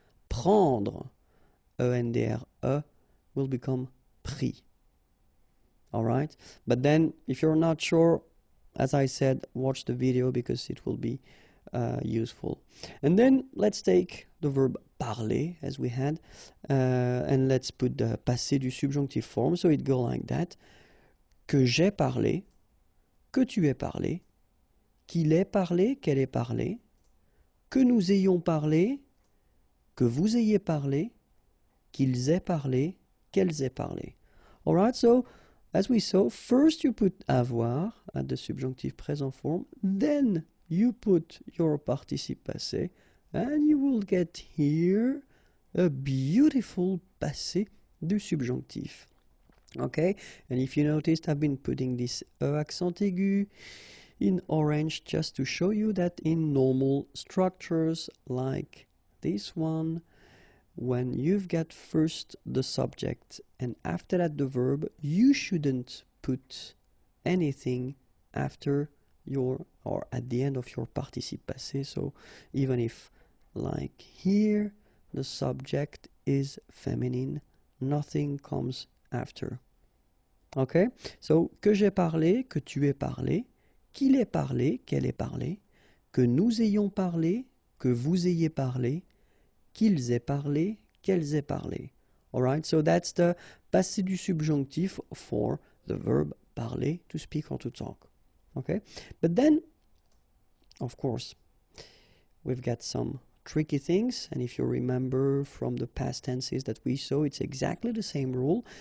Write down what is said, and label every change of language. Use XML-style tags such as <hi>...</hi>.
<en>Prendre, E-N-D-R-E, will become pris. All right? But then, if you're not sure, as I said, watch the video because it will be useful. And then, let's take the verb parler, as we had, and let's put the passé du subjonctive form, so it goes like that.</en> <fr>Que j'ai parlé, que tu aies parlé, qu'il ait parlé, qu'elle ait parlé, que nous ayons parlé, que vous ayez parlé, qu'ils aient parlé, qu'elles aient parlé.</fr> <en>All right, so as we saw, first you put avoir at the subjunctive present form, then you put your participe passé, and you will get here a beautiful passé du subjonctif. Okay, and if you noticed, I've been putting this accent aigu in orange just to show you that in normal structures like this one, when you've got first the subject and after that the verb, you shouldn't put anything after your or at the end of your participe passé. So even if, like here, the subject is feminine, nothing comes after. Okay?</en> <fr>So, que j'ai parlé, que tu aies parlé, qu'il ait parlé, qu'elle ait parlé, que nous ayons parlé, que vous ayez parlé, qu'ils aient parlé, qu'elles aient parlé.</fr> <en>Alright, so that's the passé du subjonctif for the verb parler, to speak or to talk. Okay, but then, of course, we've got some tricky things, and if you remember from the past tenses that we saw, it's exactly the same rule.</en>